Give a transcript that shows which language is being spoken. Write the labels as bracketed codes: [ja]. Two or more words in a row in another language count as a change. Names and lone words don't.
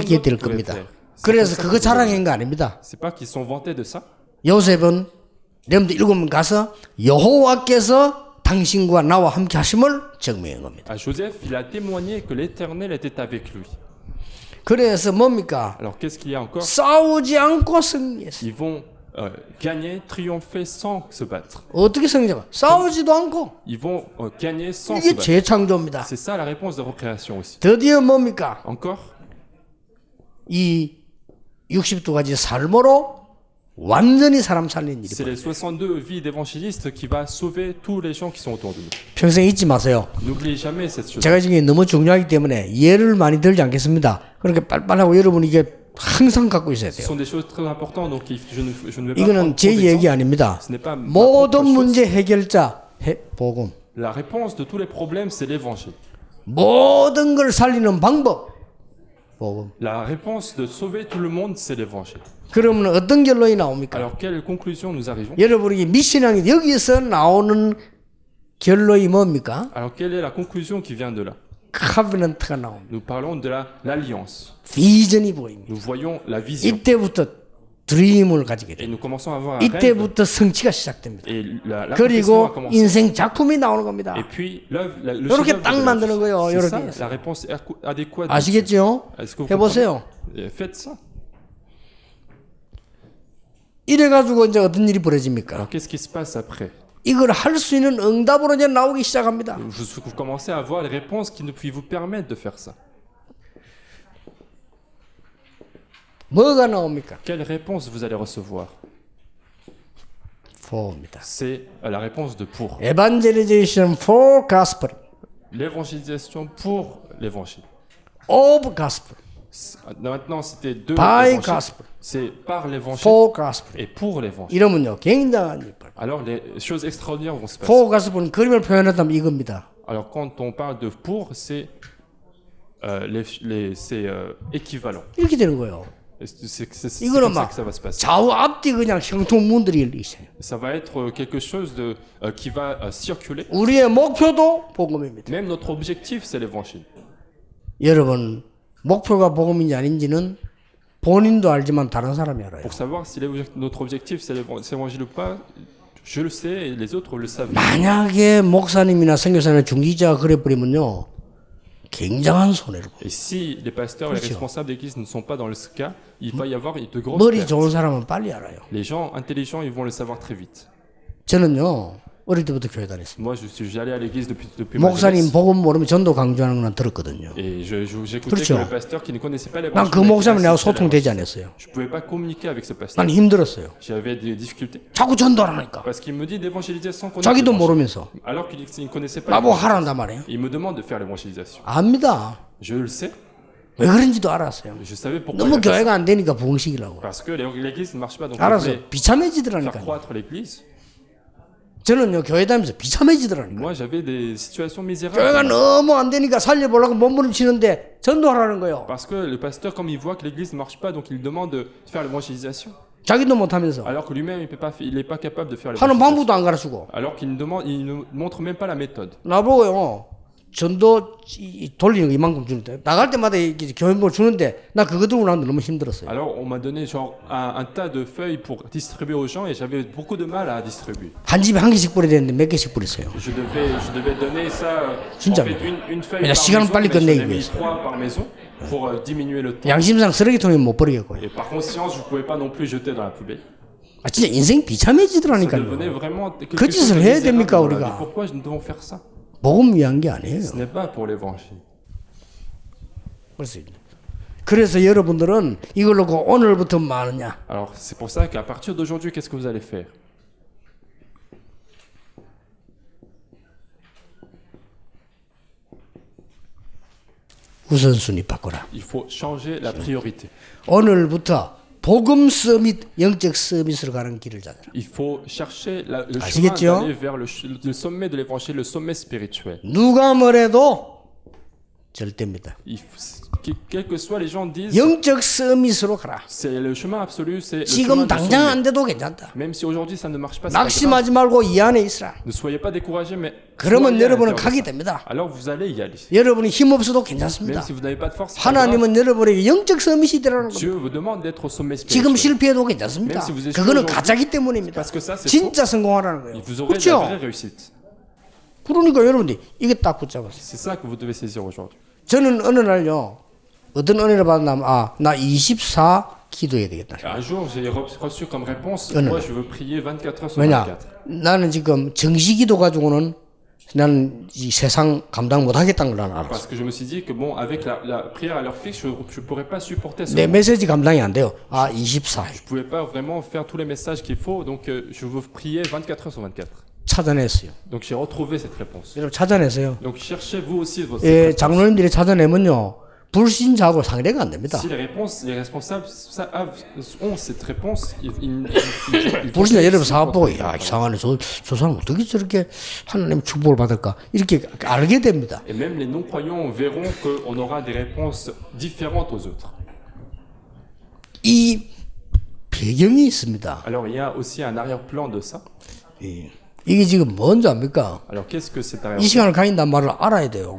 [ko] 이렇게 될 [fr] d'autre pouvait [ko] 겁니다. [fr] faire. [ko] 그래서 그거 자랑한 거 아닙니다. [fr] C'est pas qu'ils sont vantés de ça. [ko] 요셉은 렘드 7명 가서 여호와께서 당신과 나와 함께 하심을 증명한 겁니다. [fr] À Joseph, il a témoigné que l'Éternel était avec lui. [ko] 그래서 뭡니까? [fr] Alors qu'est-ce qu'il y a encore? [ko] 싸우지 않고 승리했어요. [fr] Ils vont gagner, triompher sans se battre. [ko] 어떻게 승리해요? 싸우지도 않고. [fr] Ils vont gagner sans se [ko] 이게 [fr] battre. [ko] 재창조입니다. [fr] C'est ça la réponse de recréation aussi. [ko] 드디어 뭡니까? [fr] Encore, [ko] 이 62가지 삶으로 완전히 사람 살리는 일이 [fr] c'est les 62 vies d'évangélistes qui va sauver tous les gens qui sont autour de nous. [ko] 평생 잊지 마세요. [fr] N'oubliez jamais cette chose. [ko] 제가 지금 너무 중요하기 때문에 예를 많이 들지 않겠습니다. 그렇게 빨빨하고 여러분이 이게 항상 갖고 있어야 [fr] Ce [ko] 돼요. [fr] sont des choses très importantes, donc je ne vais pas [ko] 이거는 [fr] prendre [ko] 제 [fr] trop [ko] 얘기 [fr] d'exemples. [ko] 아닙니다. [fr] Ce n'est pas ma [ko] 모든 [fr] propre chose. [ko] 문제 해결자 복음. [fr] La réponse de tous les problèmes, c'est l'évangile. [ko] 모든 걸 살리는 방법 복음. [fr] La réponse de sauver tout le monde, c'est l'évangile. [ko] 그러면 어떤 결론이 나옵니까? [fr] Alors, quelle conclusion nous arrivons? [ko] 여러분이 미션이 여기서 나오는 결론이 뭡니까? [fr] Alors, quelle est la conclusion qui vient de là? [ko] 카비넌트가 나옵니다. [fr] Nous parlons de l'alliance. [ko] 비전이 보입니다. [fr] Nous voyons la vision. [ko] 이때부터 드림을 가지게 [fr] Et [ko] 돼요. [fr] nous commençons à avoir un rêve. [ko] 이때부터 성취가 시작됩니다. [fr] Et l'accomplissement a [ko] 그리고 [fr] commencé. [ko] 인생 작품이 나오는 겁니다. [fr] Et puis, le [ko] 이렇게 [fr] chef-d'œuvre [ko] 딱 [fr] de la [ko] 만드는 [fr] vie. [ko] 거예요. [fr] C'est ça, [ko] 이렇게. [fr] la réponse adéquate. [ko] 아시겠죠? [fr] Est-ce que vous [ko] 해보세요. [fr] comprenez? Faites ça. [ko] 이래가지고 이제 어떤 일이 벌어집니까? [fr] Alors, qu'est-ce qui se passe après? [ko] 이걸 할 수 있는 응답으로 이제 나오기 시작합니다. [fr] Vous commencez à avoir les réponses qui vous permettent de faire ça. [ko] 뭐가 나옵니까? [fr] Quelle réponse vous allez recevoir? [ko] for입니다. [fr] C'est la réponse de pour. [en] Evangelization for gospel, [fr] L'évangélisation pour l'évangile. [en] of gospel, [fr] Maintenant, c'était de [en] by [fr] l'évangile. [en] gospel, [fr] C'est par l'évangile [en] for gospel. [fr] et pour l'évangile. [ko] 이러면요 굉장한 일. [fr] Alors, les choses extraordinaires vont se passer. [en] for gospel [ko] 은 그림을 표현한다면 이겁니다. [fr] Alors, quand on parle de pour, c'est équivalent. [ko] 이렇게 되는 거예요. [fr] C'est [ko] 이거는 [fr] comme ça [ko] 막 [fr] que ça va se passer. [ko] 좌우 앞뒤 그냥 형통문들이 열리세요. [fr] Ça va être quelque chose qui va circuler. [ko] 우리의 목표도 복음입니다. [fr] Même notre objectif, c'est l'évangile. [ko] 여러분 목표가 복음인지 아닌지는 본인도 알지만 다른 사람이 알아요. [fr] Pour savoir si notre objectif, c'est l'évangile ou pas, je le sais et les autres le savent. [ko] 만약에 목사님이나 선교사나 중지자가 그래버리면요 굉장한 손해를 봐요. [fr] Et si les pasteurs et les [ko] 그렇죠. [fr] responsables d'église ne sont pas dans ce cas, il va y avoir de grosses [ko] 머리 [fr] pertes. [ko] 좋은 사람은 빨리 알아요. [fr] Les gens intelligents, ils vont le savoir très vite. [ko] 저는요 어릴 때부터 교회 다녔습니다. [fr] Moi, j'allais à l'église depuis ma [ko] 목사님 [fr] jeunesse. [ko] 복음 모르면 전도 강조하는 건 들었거든요. [fr] Et j'écoutais [ko] 그렇죠. [fr] que le pasteur qui ne connaissait pas [ko] 난 [fr] l'évangile. [ko] 그 목사님 내가 [fr] assistait à [ko] 소통되지 [fr] l'évangile. [ko] 않았어요. [fr] Je ne pouvais pas communiquer avec ce pasteur. [ko] 난 힘들었어요. [fr] J'avais des difficultés. [ko] 자꾸 전도하라니까. [fr] Parce qu'il me dit d'évangéliser sans connaître [ko] 자기도 [fr] l'évangile. [ko] 모르면서 [fr] Alors qu'il ne connaissait pas [ko] 나보고 [fr] l'évangile. [ko] 하란단 말이에요. [fr] Il me demande de faire l'évangélisation. [ko] 압니다. [fr] Je le sais. [ko] 왜 그런지도 알았어요. [fr] Je savais pourquoi. [ko] 너무 [fr] il a fait ça. [ko] 교회가 안 되니까 부흥시키려고. [fr] Parce que l'église ne marche pas. Donc, il [ko] 알아서 [fr] voulait faire [ko] 비참해지더라니까. [fr] croître l'église. [ko] 저는요 교회 다니면서 비참해지더라니까. [fr] Moi, j'avais des situations [ko] 교회가 [fr] misérables. [ko] 너무 안 되니까 살려보려고 몸부림치는데 전도하라는 거예요. [fr] Parce que le pasteur, comme il voit que l'église ne marche pas, donc il demande de faire l'évangélisation. [ko] 자기도 못하면서 [fr] Alors que lui-même, il n'est pas capable de faire [ko] 하는 [fr] l'évangélisation. [ko] 방법도 안 가르치고 [fr] Alors qu'il ne montre même pas la méthode. [ko] 나보고요 전도 돌리는 거 이만큼 주는데 나갈 때마다 이렇게 교회물 주는데 나 그거 들고 나는데 너무 힘들었어요. [fr] Alors, on m'a donné genre un tas de feuilles pour distribuer aux gens et j'avais beaucoup de mal à distribuer. [ko] 한 집에 한 개씩 뿌려야 되는데 몇 개씩 뿌렸어요. [fr] Je devais donner ça, en [ko] 진짜. [fr] fait, une feuille [ko] 왜냐, [fr] par [ko] 시간을 [fr] maison, [ko] 빨리 [fr] mais j'en ai [ko] 끝내기 [fr] mis [ko] 위해서. [fr] 3 par maison pour diminuer le temps. [ko] 양심상 쓰레기통에 못 버리겠고요. [fr] Et par conscience, je ne pouvais pas non plus jeter dans la poubelle. [ko] 아 진짜 인생 [fr] Ça [ko] 비참해지더라니까요. [fr] devenait vraiment quelque [ko] 그 [fr] chose [ko] 짓을 [fr] de [ko] 해야 [fr] misérable [ko] 됩니까, [fr] dans la vie. [ko] 우리가? [fr] Pourquoi nous devons faire ça? [ko] 복음 위한 게 아니에요. [fr] Ce n'est pas pour l'évangile. [ko] 그래서 여러분들은 이걸 놓고 오늘부터 뭐 하느냐? [fr] Alors, c'est pour ça qu'à partir d'aujourd'hui, qu'est-ce que vous allez faire? [ko] 우선순위 바꾸라. [fr] Il faut changer la priorité. [ko] 오늘부터 복음 서밋, 영적 서밋으로 가는 길을 찾아라. [fr] Il faut chercher le chemin [ko] 아시겠죠? [fr] d'aller vers le sommet de l'évangile, le sommet spirituel. [ko] 누가 뭐래도 절대입니다. [fr] Quels que soient les gens disent, [ko] 영적 서밋으로 가라. [fr] c'est le chemin absolu, c'est le [ko] 지금 [fr] chemin du [ko] 당장 [fr] sommet. [ko] 안 돼도 괜찮다. [fr] Même si aujourd'hui ça ne marche pas, c'est pas grave. [ko] 낙심하지 말고 이 안에 있으라. [fr] Ne soyez pas découragés, mais [ko] 그러면 [fr] soyez à [ko] 여러분은 [fr] l'intérieur de [ko] 가게 [fr] ça. [ko] 됩니다. [fr] Alors vous allez y aller. [ko] 여러분이 힘 없어도 [fr] Même [ko] 괜찮습니다. [fr] si vous n'avez pas de force, c'est pas grave. [ko] 하나님은 여러분에게 영적 서밋이 되라는 겁니다. [fr] Dieu vous demande d'être au sommet [ko] 지금 [fr] spirituel. [ko] 실패해도 괜찮습니다. [fr] Même si vous échouez [ko] 그거는 [fr] aujourd'hui, [ko] 가짜기 때문입니다. [fr] Parce que ça, c'est faux. [ko] 진짜 성공하라는 거예요. [fr] Et vous aurez de la vraie [ko] 그렇죠? [fr] réussite. [ko] 그러니까 여러분들이 이게 딱 붙잡았어요. [fr] C'est ça que vous devez saisir aujourd'hui. [ko] 저는 어느 날요 어떤 은혜를 받았냐면 나 24 기도해야 되겠다. [fr] Un jour, j'ai reçu comme réponse, non. moi je veux prier 24 heures sur [ko] 왜냐 [fr] 24. [ko] 나는 지금 정시기도 가지고는 나는 이 세상 감당 못하겠다는 걸 나는 알았어. [fr] Parce que je me suis dit que bon, avec la prière à l'heure fixe, je ne pourrais pas supporter ce [ko] 내 [fr] moment. [ko] 메시지 감당이 안 돼요. 24 [fr] Je ne pouvais pas vraiment faire tous les messages qu'il faut, donc je veux prier 24 heures sur 24. [ko] 찾아냈어요. [fr] Donc j'ai retrouvé cette réponse. [ko] 여러분 찾아내세요. [fr] Donc cherchez vous aussi votre [ko] 예, [fr] réponse. [ko] 장로님들이 찾아내면요 불신자하고 상대가 안 됩니다. [fr] Si les responsables ont cette réponse, ils [ko] 불신자 여러분 [fr] vont [ko] 사업 보고 [fr] réussir. [ko] 야 이상하네 저 사람 어떻게 저렇게 하나님 축복을 받을까 이렇게 알게 됩니다. [fr] Et même les non-croyants verront qu'on aura des réponses différentes aux autres. [ko] 이 배경이 있습니다. [fr] Alors il y a aussi un arrière-plan de ça. [ko] 예. 이게 지금 뭔지 압니까? [fr] Alors qu'est-ce que cet [ko] 이 [fr] arrière-plan? [ko] 시간을 가진다는 말을 알아야 돼요.